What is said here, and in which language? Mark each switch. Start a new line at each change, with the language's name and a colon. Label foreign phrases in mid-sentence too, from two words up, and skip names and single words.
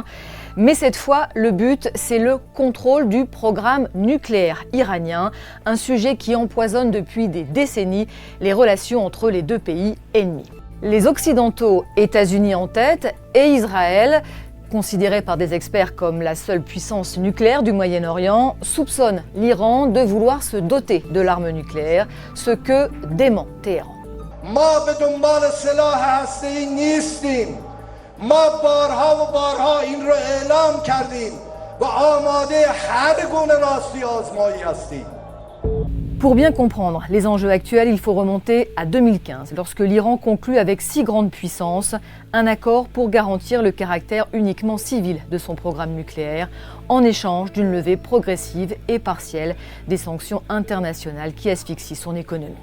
French: Mais cette fois, le but, c'est le contrôle du programme nucléaire iranien, un sujet qui empoisonne depuis des décennies les relations entre les 2 pays ennemis. Les Occidentaux, États-Unis en tête, et Israël, considéré par des experts comme la seule puissance nucléaire du Moyen-Orient, soupçonne l'Iran de vouloir se doter de l'arme nucléaire, ce que dément Téhéran.
Persian: ما به دنبال سلاح هسته‌ای نیستیم. ما بارها و بارها این رو اعلام کردیم و آماده هر گونه راستی آزمایی هستیم.
French: Pour bien comprendre les enjeux actuels, il faut remonter à 2015, lorsque l'Iran conclut avec 6 grandes puissances un accord pour garantir le caractère uniquement civil de son programme nucléaire, en échange d'une levée progressive et partielle des sanctions internationales qui asphyxient son économie.